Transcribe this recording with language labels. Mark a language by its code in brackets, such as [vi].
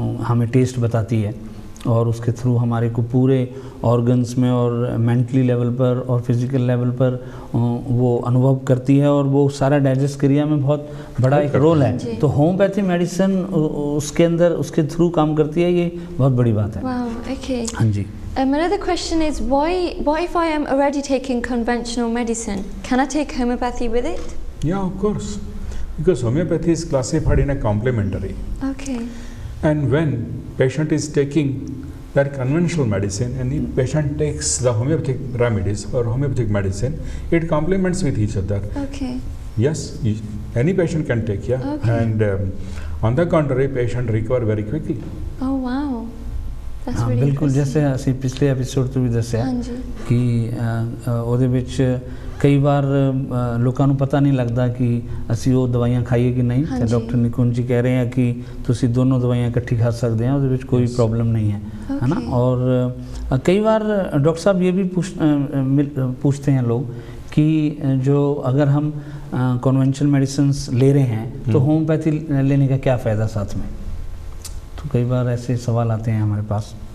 [hi] हमें टेस्ट बताती है और उसके थ्रू हमारे को पूरे ऑर्गन्स में और मेंटली लेवल पर और फिज़िकल लेवल पर वो अनुभव करती है और वो सारा डाइजेस्ट क्रिया में बहुत बड़ा एक रोल है तो होम्योपैथी मेडिसिन उसके अंदर उसके थ्रू काम करती है ये बहुत बड़ी बात है [en] Wow, okay. [hi] हाँ जी [en] Another question is what if I am already taking conventional medicine? Can I take homeopathy with it? Yeah, of course. Because homeopathy is classified in a complementary. Okay. And when patient is taking that conventional medicine and the patient takes the homeopathic remedies or homeopathic medicine, it complements with each other. Okay. Yes, any patient can take, yeah. Okay. And on the contrary, patient recover very quickly. Oh wow. That's [hi] हाँ [en] really [hi] बिल्कुल [en] interesting. [hi] जैसे [pa] ਅਸੀਂ ਪਿਛਲੇ episode ਤੋਂ ਵੀ ਦੱਸਿਆ ਹਾਂਜੀ। ਕਿ ਉਹਦੇ ਵਿੱਚ ਕਈ ਵਾਰ ਲੋਕਾਂ ਨੂੰ ਪਤਾ ਨਹੀਂ ਲੱਗਦਾ ਕਿ ਅਸੀਂ ਉਹ ਦਵਾਈਆਂ ਖਾਈਏ ਕਿ ਨਹੀਂ ਤੇ ਹਾਂਜੀ। ਡਾਕਟਰ ਨਿਕੁੰਜ ਜੀ ਕਹਿ ਰਹੇ ਆ ਕਿ ਤੁਸੀਂ ਦੋਨੋਂ ਦਵਾਈਆਂ ਇਕੱਠੀ ਖਾ ਸਕਦੇ ਆ ਉਹਦੇ ਵਿੱਚ ਕੋਈ ਪ੍ਰੋਬਲਮ ਨਹੀਂ ਹੈ [hi] है ना और कई बार डॉक्टर साहब ये भी पूछते हैं लोग कि जो अगर हम कन्वेंशनल मेडिसिन ले रहे हैं तो होम्योपैथी लेने का क्या फ़ायदा साथ में तो कई बार ऐसे सवाल आते हैं हमारे पास